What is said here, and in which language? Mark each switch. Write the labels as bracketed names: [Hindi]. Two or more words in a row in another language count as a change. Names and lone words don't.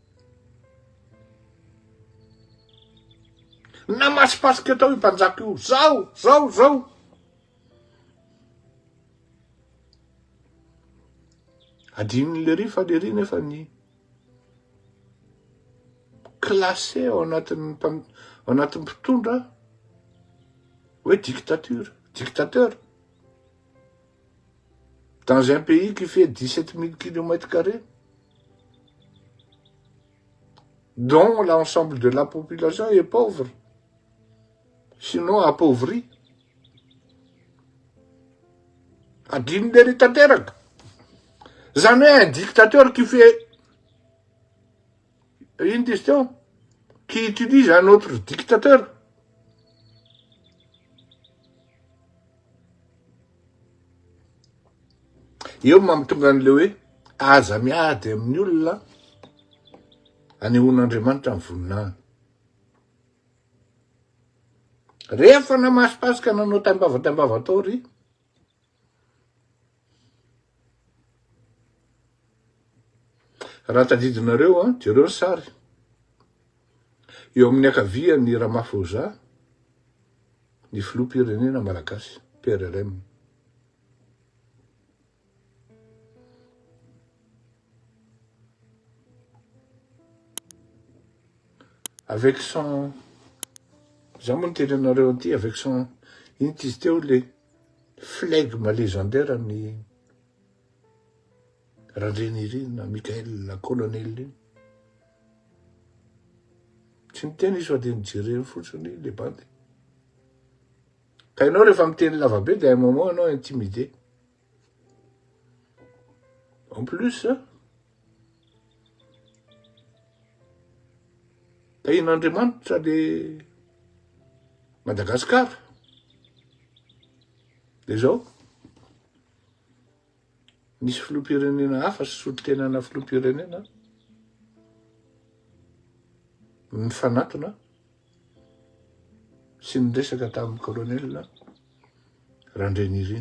[Malagasy] Namasipasika tao io mpanjaka io, zao. Adininy le ry fa le ry nefa ny classé ao anatin'ny mpitondra hoe dictateur. [French] Dans un pays qui fait 17 000 km², dont l'ensemble de la population est pauvre, sinon appauvri. [Malagasy] Adininy le ry tanteraka. Zany hoe [French] un dictateur qui fait une question, qui utilise un autre dictateur. [Malagasy] Eo mampitonga an'le hoe aza miady amin'ny olona anehoan'Andriamanitra amin'ny voninahiny. Rehefa namasipasika nanao tambava tao ry, raha tadidinareo jereo ny sary. Eo amin'ny akavia ny Ramaphosa, ny filoham-pirenena malagasy, PRRM. [French] Avec son, [Malagasy] za moa niteny anareo anty, [French] avec son, [Malagasy] iny ty izy teo [French] le flegme légendaire [Malagasy] ny Randrenirina, Michael la colonel iny. Tsy niteny izy fa de nijereny fotsiny le bandy. Ka ianao rehefa miteny lavabe de [French] un moment [Malagasy] anao intimidé. [French] En plus, [Malagasy] tahin'Andriamanitra le Madagascar. De zao, nisy filoham-pirenena hafa sy solon-tenana filoham-pirenena mifanatona sy niresaka tamin'ny colonel Randrenirina.